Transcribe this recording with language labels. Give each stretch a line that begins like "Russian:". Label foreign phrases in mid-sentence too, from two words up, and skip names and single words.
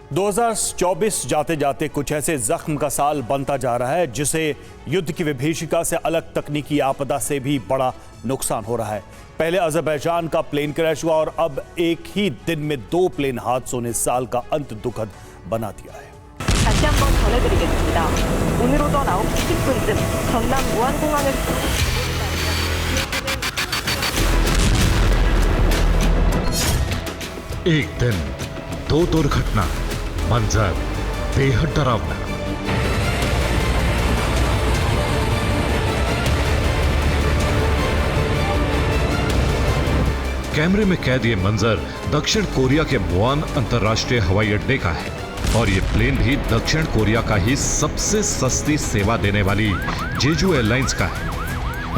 Hindi: 2024 जाते जाते कुछ ऐसे जख्म का साल बनता जा रहा है जिसे युद्ध की विभीषिका से अलग तकनीकी आपदा से भी बड़ा नुकसान हो रहा है। पहले अज़रबैजान का
English: plane crash
Hindi: हुआ और अब एक ही दिन में 2 प्लेन हादसों ने साल का अंत दुखद बना दिया है।
Korean: 다시 한번 전해드리겠습니다. 오늘 오전 9시 10분쯤 전남 무안공항에서
Hindi: एक दिन 2 दुर्घटना, मंजर बेहद डरावना। कैमरे में कैद ये मंजर दक्षिण कोरिया के मुआन अंतर्राष्ट्रीय हवाई अड्डे का है और ये प्लेन भी दक्षिण कोरिया का ही सबसे सस्ती सेवा देने वाली जेजू एयरलाइंस का है।